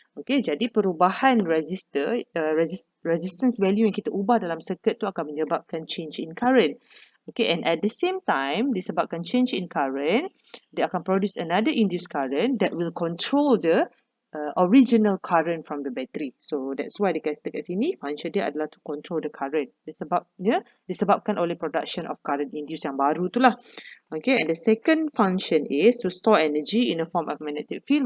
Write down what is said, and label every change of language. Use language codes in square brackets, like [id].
[ms] Okay, jadi perubahan resistor, resistance value yang kita ubah dalam circuit tu akan menyebabkan [en] change in current. Okay, and at the same time, [ms] disebabkan [en] change in current, [ms] dia akan [en] produce another induced current that will control the original current from the battery. So that's why [ms] dekat sini, [en] function [ms] dia adalah [en] to control the current. [ms] Disebabkan oleh [en] production of current induced [ms] yang baru tu lah. [en] Okay, and the second function is to store energy in the form of magnetic field.